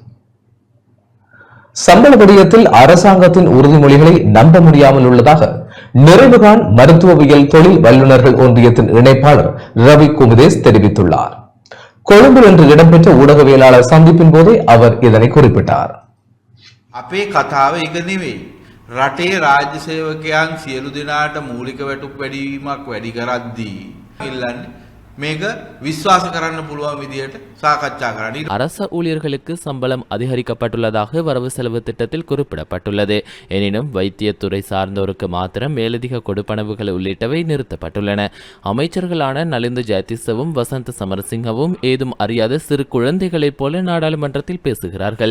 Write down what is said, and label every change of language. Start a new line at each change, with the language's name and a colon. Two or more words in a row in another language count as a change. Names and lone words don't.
Tamil: சம்பள விடயத்தில் அரசாங்கத்தின் உறுதிமொழிகளை நம்ப முடியாமல் உள்ளதாக நிறைவுகாண் மருத்துவவியல் தொழில் வல்லுநர்கள் ஒன்றியத்தின் இணைப்பாளர் ரவி குமுதேஸ் தெரிவித்துள்ளார். கொழும்பில் இன்று இடம்பெற்ற ஊடகவியலாளர் சந்திப்பின் போதே அவர் இதனை குறிப்பிட்டார்.
Sinhala: අපේ කතාව එක නෙවෙයි. රටේ රාජ්‍ය සේවකයන් සියලු දෙනාට මූලික වැටුප් වැඩිවීමක් වැඩි කරද්දී ඉල්ලන්නේ මේක විශ්වාස කරන්න පුළුවන් විදියට සාකච්ඡා කරන්න.
Tamil: அரச ஊழியர்களுக்கு சம்பளம் அதிகரிக்கப்பட்டுள்ளதாக வரவு செலவு திட்டத்தில் குறிப்பிடப்பட்டுள்ளது. எனினும் வைத்தியத்துறை சார்ந்தோருக்கு மாத்திரம் மேலதிக கொடுப்பனவுகள் உள்ளிட்டவை நிறுத்தப்பட்டுள்ளன. அமைச்சர்களான நலிந்து ஜெயதிசவும் வசந்த் சமரசிங்கவும் ஏதும் அறியாத சிறு குழந்தைகளைப் போல நாடாளுமன்றத்தில் பேசுகிறார்கள்.